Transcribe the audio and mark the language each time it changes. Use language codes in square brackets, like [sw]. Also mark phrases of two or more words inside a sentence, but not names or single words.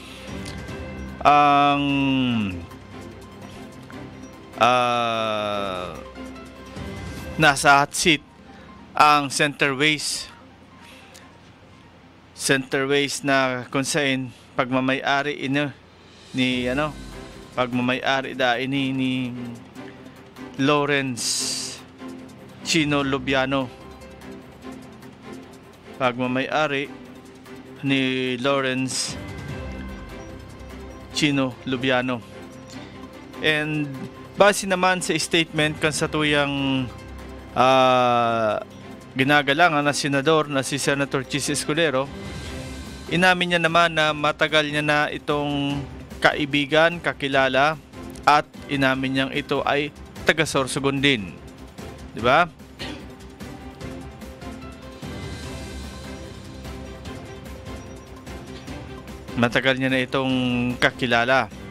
[tl] ang nasa [en] hot seat [tl] ang Centerways na kung saan pagmamay-ari pagmamay-ari ni Lawrence Chino Lubiano. Pagmamay-ari ni Lawrence Chino Lubiano. And base naman sa statement kan sa tuyang ginagalangan na senador na si Senator Chis Escudero, inamin niya naman na matagal niya na itong kaibigan, kakilala, at inamin niyang ito ay taga Sorsogon din. Di ba? Matagal niya na itong kakilala.